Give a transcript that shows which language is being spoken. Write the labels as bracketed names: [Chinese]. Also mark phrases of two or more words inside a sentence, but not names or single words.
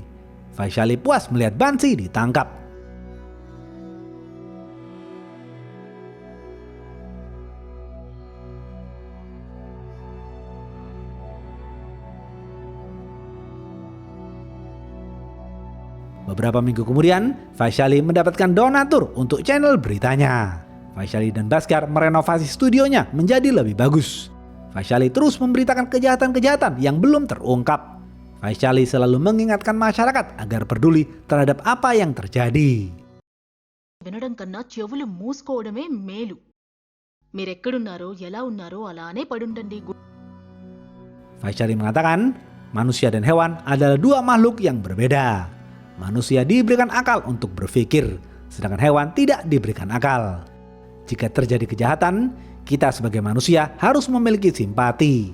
[Indonesian] Vaishali puas melihat Bansi ditangkap. Beberapa minggu kemudian, Vaishali mendapatkan donatur untuk channel beritanya. Vaishali dan Bhaskar merenovasi studionya menjadi lebih bagus. Vaishali terus memberitakan kejahatan-kejahatan yang belum terungkap. Vaishali selalu mengingatkan masyarakat agar peduli terhadap apa yang terjadi. [Telugu] వినడం కన్నా చెవులు మూసుకోవడమే మేలు. మీరెక్కడున్నారో ఎలా ఉన్నారో అలానే పడుండండి. [Indonesian] Vaishali mengatakan, manusia dan hewan adalah dua makhluk yang berbeda. Manusia diberikan akal untuk berpikir, sedangkan hewan tidak diberikan akal. Jika terjadi kejahatan, kita sebagai manusia harus memiliki simpati.